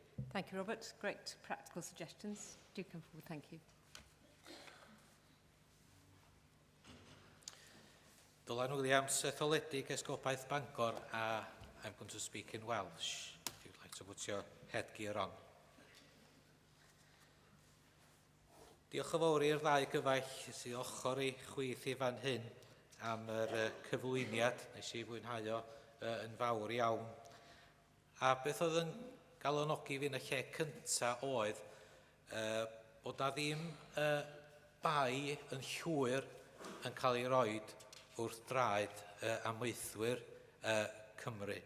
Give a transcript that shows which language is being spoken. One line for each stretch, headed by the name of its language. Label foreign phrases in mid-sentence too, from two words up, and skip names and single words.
English: Thank you, Robert. Great practical suggestions. Do come forward. Thank you.
Welsh: Dylan Williams, etholedig Esgobaeth Bangor,
English: I'm going to speak in Welsh, if you'd like to put your headgear on.
Welsh: Diolch yn fawr i'r ddau gyfaill sydd ochr i chwith i fan hyn am yr cyflwyniad, nes i fwynhau o yn fawr iawn. A beth oedd yn galwnogi fi yn y lle cyntaf oedd bod na ddim bai yn llwyr yn cael ei roed wrth draed amweithwyr Cymru.